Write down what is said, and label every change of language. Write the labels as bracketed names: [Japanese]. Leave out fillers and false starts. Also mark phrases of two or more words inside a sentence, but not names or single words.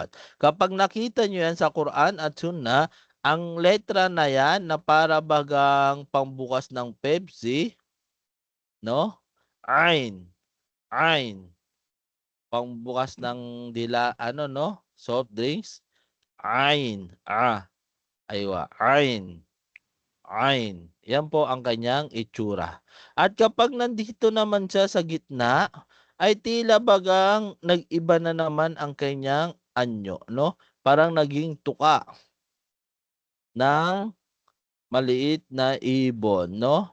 [Filipino] Kapag nakita nyo yan sa Quran at Sunnah, ang letra na yan na para bagang pambukas ng Pepsi, no? Ain. Ain. Pambukas ng no? [English] Soft drinks. [Filipino] Ain. Aywa. Ain. Ain. Yan po ang kanyang itsura. At kapag nandito naman siya sa gitna, ay tila bagang nag-iba na naman ang kanyang anyo, no? Parang naging tuka ng maliit na ibon, no?